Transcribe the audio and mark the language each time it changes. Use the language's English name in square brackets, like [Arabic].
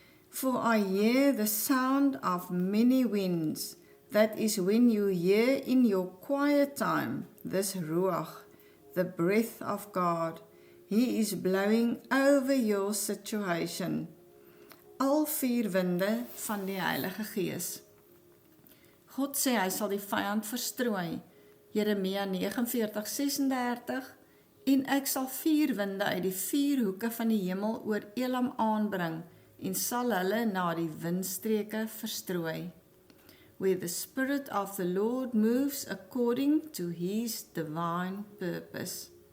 [English] For I hear the sound of many winds. That is when you hear in your quiet time this ruach, the breath of God. He is blowing over your situation. [Afrikaans] Al 4 winde van die Heilige Gees. God sê hy sal die vyand verstrooi, Jeremia 49:36, en ek sal 4 winde uit die 4 hoeke van die hemel oor Elam aanbring, en sal hulle na die windstreke verstrooi. [English] Where the Spirit of the Lord moves according to His divine purpose.